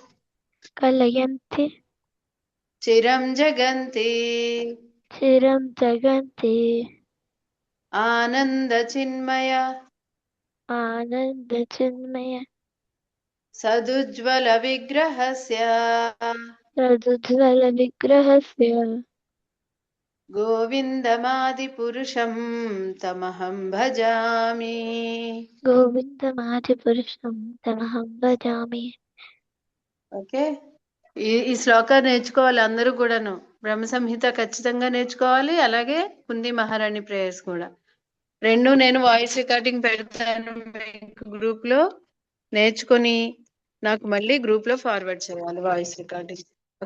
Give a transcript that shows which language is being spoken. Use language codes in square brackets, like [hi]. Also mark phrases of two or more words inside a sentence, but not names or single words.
[sa] చిరం జగంతి ఆనంద చిన్మయ సదుజ్వల విగ్రహస్య గోవిందమాది పురుషం తమహం భజామి. [te] ఓకే, ఈ శ్లోకాన్ని నేర్చుకోవాలి అందరూ కూడాను. బ్రహ్మ సంహిత ఖచ్చితంగా నేర్చుకోవాలి, అలాగే కుంది మహారాణి ప్రేయర్స్ కూడా. రెండు నేను [en] voice recording [te] పెడతాను గ్రూప్ లో, నేర్చుకొని నాకు మళ్ళీ గ్రూప్ లో ఫార్వర్డ్ చేయాలి [en] voice recording.